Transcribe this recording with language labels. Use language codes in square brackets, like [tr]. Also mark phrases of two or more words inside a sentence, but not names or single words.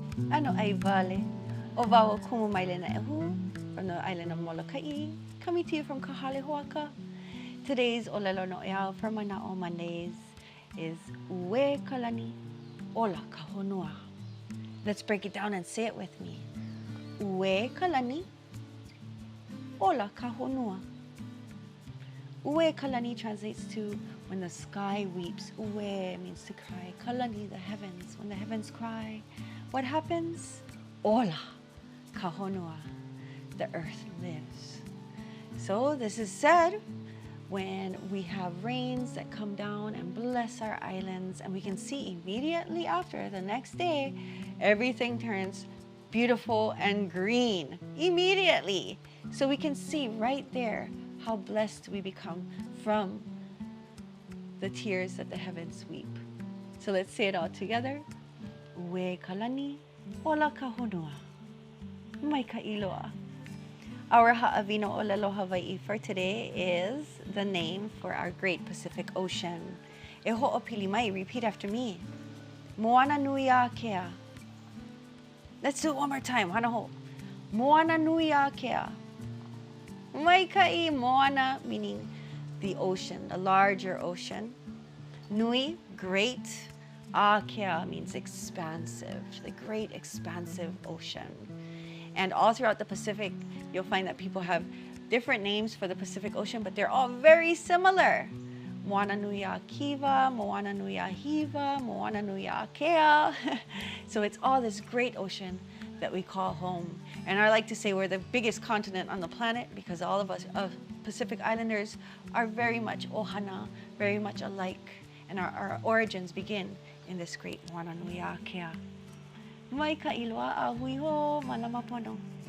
[haw] Ano ai vale. O wau kumu mai le noʻeau [en] from the island of Molokai, coming to you from Kahalehoaka. Today's ʻōlelo noʻeau for Manaʻo Mondays is [haw] ue kalani ola ka honua. [en] Let's break it down and say it with me. [haw] Ue kalani ola ka honua. Ue kalani [en] translates to when the sky weeps. Ue means to cry. Kalani, the heavens. When the heavens cry, what happens? [haw] Ola ka honua. [en] The earth lives. So this is said when we have rains that come down and bless our islands, and we can see immediately after, the next day, everything turns beautiful and green immediately. So we can see right there how blessed we become from the tears that the heavens weep. So let's say it all together. [haw] Ue kalani ola ka honua. Mai ka iloa. [en] Our [haw] ha'awino ʻōlelo Hawaii [en] for today is the name for our great Pacific Ocean. [haw] E ho'opili mai, [en] repeat after me. Moananuiakea. Let's do it one more time. [haw] Hana ho. Moananuiakea. Maikai, moana, [en] meaning the ocean, the larger ocean. Nui, great. Akea means expansive, the great expansive ocean. And all throughout the Pacific, you'll find that people have different names for the Pacific Ocean, but they're all very similar. Moananuiakiwa, Moananuiahiwa, Moananuiakea. So it's all this great ocean that we call home. And I like to say we're the biggest continent on the planet because all of us Pacific Islanders are very much ohana, very much alike. And our origins begin in this great Moananuiakea. [haw] Mai ka iloa a hui ho, malama pono.